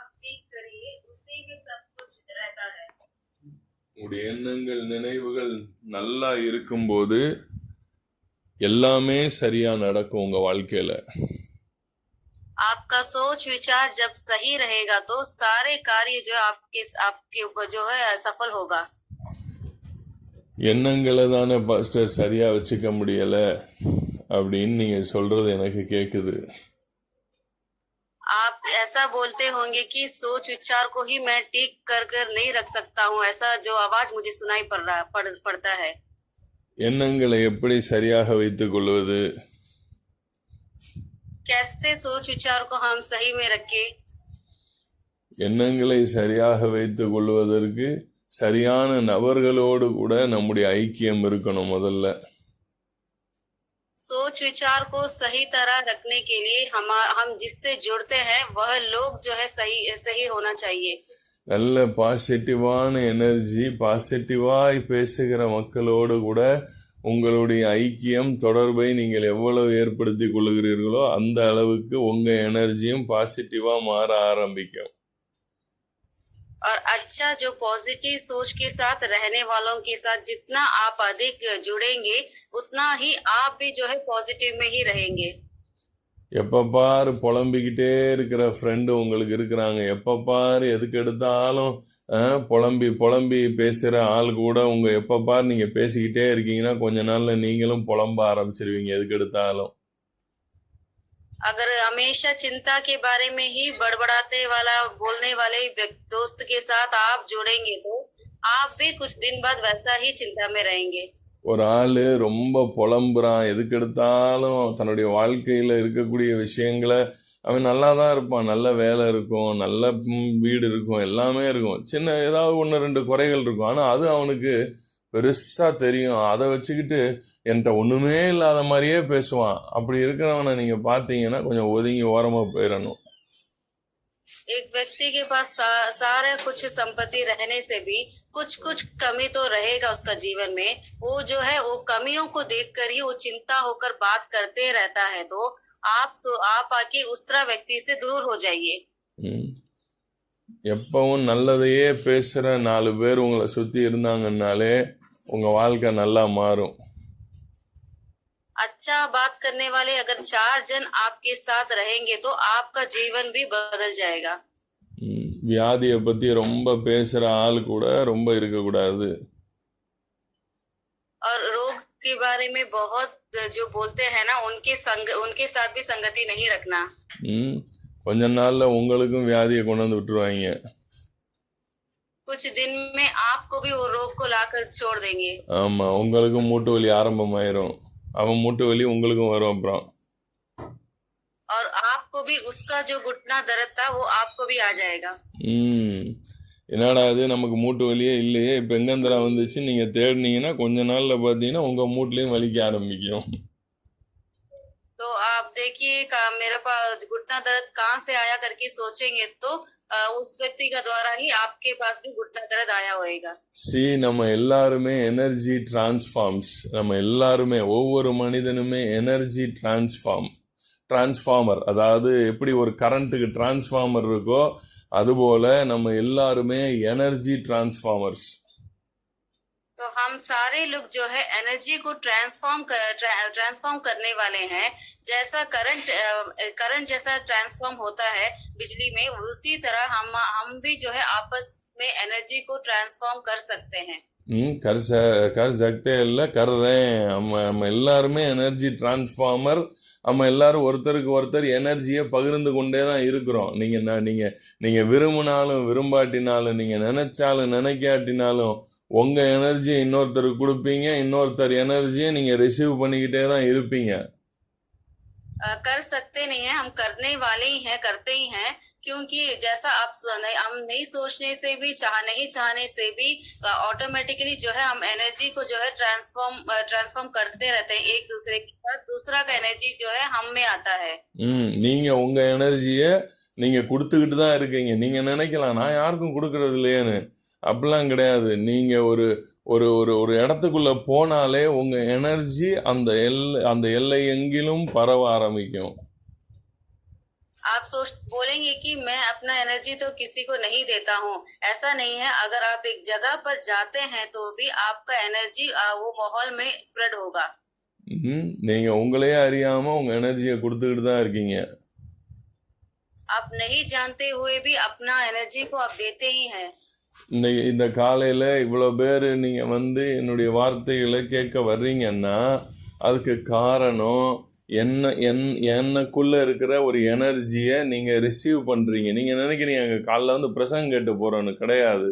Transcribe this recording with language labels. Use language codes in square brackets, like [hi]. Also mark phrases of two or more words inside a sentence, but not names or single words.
[hi] ठीक करिए, उसी में सब कुछ रहता है। [ta] உங்களுடைய எண்ணங்கள் நினைவுகள் நல்லா இருக்கும்போது எல்லாமே சரியா நடக்கும் உங்க வாழ்க்கையில. [hi] आपका सोच विचार जब सही रहेगा तो सारे कार्य जो आपके आपके ऊपर जो है सफल होगा। [ta] எண்ணங்களை தானே பாஸ்டர் சரியா வச்சுக்க முடியல அப்படின்னு நீங்க சொல்றது எனக்கு கேக்குது. [hi] आप ऐसा बोलते होंगे कि सोच विचार को ही मैं ठीक कर कर नहीं रख सकता हूँ, ऐसा जो आवाज मुझे सुनाई पड़ता है। [ta] எண்ணங்களை எப்படி சரியாக வைத்துக் கொள்வது? [hi] कैसे सोच विचार को हम सही में रखे? [ta] எண்ணங்களை சரியாக வைத்துக் கொள்வதற்கு சரியான நபர்களோடு கூட நம்முடைய ஐக்கியம் இருக்கணும் முதல்ல. [hi] सोच विचार को सही तरह रखने के लिए हम जिससे जुड़ते हैं वह लोग जो है सही होना चाहिए। [ta] நல்ல பாசிட்டிவான எனர்ஜி, பாசிட்டிவாய் பேசுகிற மக்களோடு கூட உங்களுடைய ஐக்கியம் தொடர்பை நீங்கள் எவ்வளவு ஏற்படுத்திக் கொள்கிறீர்களோ அந்த அளவுக்கு உங்க எனர்ஜியும் பாசிட்டிவா மாற ஆரம்பிக்கும். [hi] और अच्छा जो पॉजिटिव सोच के साथ रहने वालों के साथ जितना आप अधिक जुड़ेंगे उतना ही आप भी जो है पॉजिटिव में ही रहेंगे। [ta] எப்ப பாரு புலம்பிக்கிட்டே இருக்கிற ஃப்ரெண்டு உங்களுக்கு இருக்கிறாங்க, எப்ப பாரு எதுக்கு எடுத்தாலும் புலம்பி புலம்பி பேசுற ஆள் கூட உங்க எப்ப பாரு நீங்க பேசிக்கிட்டே இருக்கீங்கன்னா கொஞ்ச நாள்ல நீங்களும் புலம்ப ஆரம்பிச்சிருவீங்க எதுக்கு எடுத்தாலும். [hi] अगर हमेशा चिंता के बारे में ही बड़बड़ाते वाला बोलने वाले दोस्त के साथ आप जुड़ेंगे तो आप भी कुछ दिन बाद वैसा ही चिंता में रहेंगे। [ta] ஒரு ஆள் ரொம்ப புலம்புறான், எதுக்கு எடுத்தாலும் தன்னுடைய வாழ்க்கையில் இருக்கக்கூடிய விஷயங்களை, அவன் நல்லா தான் இருப்பான், நல்ல வேலை இருக்கும், நல்ல வீடு இருக்கும், எல்லாமே இருக்கும், சின்ன ஏதாவது ஒன்று ரெண்டு குறைகள் இருக்கும், ஆனால் அது அவனுக்கு பெருசாக தெரியும். அதை வச்சுக்கிட்டு என்கிட்ட ஒன்றுமே இல்லாத மாதிரியே பேசுவான். அப்படி இருக்கிறவனை நீங்கள் பார்த்தீங்கன்னா கொஞ்சம் ஒதுங்கி ஓரமாக போயிடணும். [hi] एक व्यक्ति के पास सारा कुछ संपत्ति रहने से भी कुछ कुछ कमी तो रहेगा उसका जीवन में, वो जो है वो कमियों को देखकर ही वो चिंता होकर बात करते रहता है, तो आप आके उस तरह व्यक्ति से दूर हो जाइए। [ta] எப்பவும் நல்லதையே பேசுற 4 பேர் உங்களை சுத்தி இருந்தாங்கன்னாலே உங்க வாழ்க்கை நல்லா மாறும். [hi] अच्छा बात करने वाले अगर 4 जन आपके साथ रहेंगे तो आपका जीवन भी बदल जाएगा। [ta] வியாதியை பத்தி ரொம்ப பேசுற ஆள் கூட ரொம்ப இருக்கக்கூடாது. [hi] और रोग के बारे में बहुत जो बोलते हैं ना उनके साथ भी संगति नहीं रखना। [ta] கொஞ்ச நாள்ல உங்களுக்கும் வியாதியை கொண்டு வந்து விட்டுருவாங்க. [hi] कुछ दिन में आपको भी वो रोग को लाकर छोड़ देंगे। [ta] ஆமா, உங்களுக்கும் மூட்டு வலி ஆரம்பமாயிரும், அவன் மூட்டு வலி உங்களுக்கும் வரும் அப்புறம். [hi] और आपको भी उसका जो घुटना दर्द था वो आपको भी आ जाएगा। [ta] என்னடா அது நமக்கு மூட்டு வலியே இல்லையே இப்போ எங்கேந்திரா வந்துச்சு நீங்க தேடினீங்கன்னா கொஞ்ச நாள்ல பார்த்தீங்கன்னா உங்க மூட்டுலயும் வலிக்க ஆரம்பிக்கும். [hi] तो आप देखिए मेरे पास घुटना दर्द कहाँ से आया करके सोचेंगे तो उस व्यक्ति का द्वारा ही आपके पास भी घुटना दर्द आया होएगा। [ta] நம்ம எல்லாருமே [en] energy transforms, [ta] நம்ம எல்லாருமே ஒவ்வொரு மனிதனுமே [en] energy transformer, [ta] அதாவது எப்படி ஒரு கரண்ட்டுக்கு டிரான்ஸ்ஃபார்மர் இருக்கோ அதுபோல நம்ம எல்லாருமே [en] energy transformers. [hi] तो हम सारे लोग जो है एनर्जी को ट्रांसफॉर्म करने वाले हैं। जैसा करंट जैसा ट्रांसफॉर्म होता है बिजली में, उसी तरह हम भी जो है आपस में एनर्जी को ट्रांसफॉर्म कर सकते हैं। कर सकते [ta] இல்ல கர்றேன். நம்ம எல்லாருமே [en] energy transformer. [ta] நம்ம எல்லாரும் ஒருத்தருக்கு ஒருத்தர் எனர்ஜியை பகிர்ந்து கொண்டே தான் இருக்கிறோம். நீங்க விரும்பினாலும் விரும்பாட்டினாலும், நீங்க நினைச்சாலும் நினைக்காட்டினாலும் உங்க எனர்ஜியை இன்னொருத்தருக்கு கொடுப்பீங்க, இன்னொருத்தர் எனர்ஜியை நீங்க ரிசீவ் பண்ணிக்கிட்டே தான் இருப்பீங்க. [hi] कर सकते नहीं है, हम करने वाले ही हैं, करते ही हैं, क्योंकि जैसा आप हम नहीं सोचने से भी नहीं चाहने से भी ऑटोमेटिकली जो है हम एनर्जी को जो है ट्रांसफॉर्म करते रहते हैं एक दूसरे के साथ, दूसरा का एनर्जी जो है हम में आता है। [ta] நீங்க உங்க எனர்ஜியை நீங்க கொடுத்துக்கிட்டு தான் இருக்கீங்க. நீங்க நினைக்கலாம் நான் யாருக்கும் கொடுக்கறது இல்லையேன்னு, அப்படிலாம் கிடையாது. நீங்க ஒரு ஒரு ஒரு ஒரு இடத்துக்குள்ள போனாலே உங்க எனர்ஜி அந்த எல்லை எங்கிலும் பரவ ஆரம்பிக்கும். [hi] आप सोच बोलेंगे कि मैं अपना एनर्जी तो किसी को नहीं देता हूँ। ऐसा नहीं है, अगर आप एक जगह पर जाते हैं तो भी आपका एनर्जी वो माहौल में स्प्रेड होगा। [ta] நீங்க உங்களையே அறியாம உங்க எனர்ஜியை கொடுத்துக்கிட்டு தான் இருக்கீங்க. [hi] आप नहीं जानते हुए भी अपना एनर्जी को आप देते ही हैं। [ta] இன்னைக்கு இந்த காலையில இவ்வளவு பேர் நீங்க என்னுடைய வார்த்தைகளை கேட்க வர்றீங்கன்னா அதுக்கு காரணம் எனக்குள்ள இருக்கிற ஒரு எனர்ஜியை நீங்க ரிசீவ் பண்றீங்க. நீங்க நினைக்கிறீங்க அங்க காலைல பிரசங்கம் கேட்டு போறோன்னு. கிடையாது.